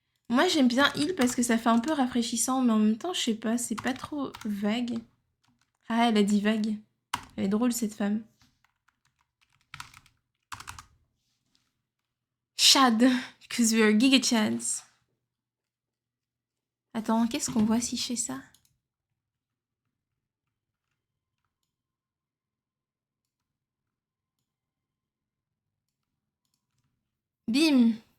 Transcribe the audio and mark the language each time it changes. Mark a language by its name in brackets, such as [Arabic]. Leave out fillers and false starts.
[French] Moi j'aime bien heal parce que ça fait un peu rafraîchissant, mais en même temps je sais pas, c'est pas trop vague. Ah, elle a dit vague. Elle est drôle cette femme. [English] Chad, because we are Giga Chads. [French] Attends, qu'est-ce qu'on voit si je fais ça? Bim.